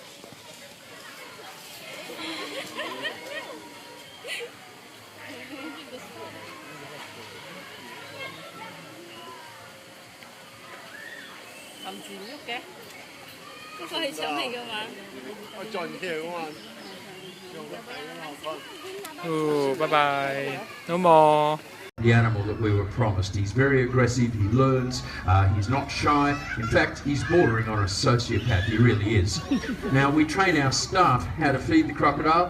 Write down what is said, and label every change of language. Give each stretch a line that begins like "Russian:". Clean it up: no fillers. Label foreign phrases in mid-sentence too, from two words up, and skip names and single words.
Cantonese: 含住唔喐嘅，嗰個係腸嚟㗎嘛？我盡嘅嘛。
English: Oh, bye bye. No more. The animal that we were promised. He's very aggressive, he learns, he's not shy. In fact, he's bordering on a sociopath, he really is. Now, we train our staff how to feed the crocodile.